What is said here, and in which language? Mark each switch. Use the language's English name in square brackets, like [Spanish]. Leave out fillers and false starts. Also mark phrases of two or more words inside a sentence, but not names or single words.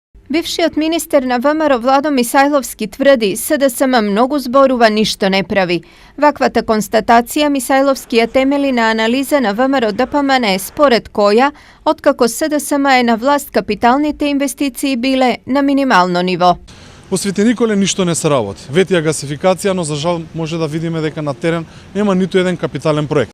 [Macedonian] Бившиот министер na ВМРО Vlado Misajlovski тврди СДСМ многу зборува ништо не прави. Ваквата констатација Мисајловски ја темели на анализа на ВМРО ДПМН според која, откако СДСМ е на власт, капиталните инвестиции биле на минимално ниво. Во Свети Николе ништо не се работи. Ветија гасификација, но за жал може да видиме дека на терен нема ниту еден капитален проект.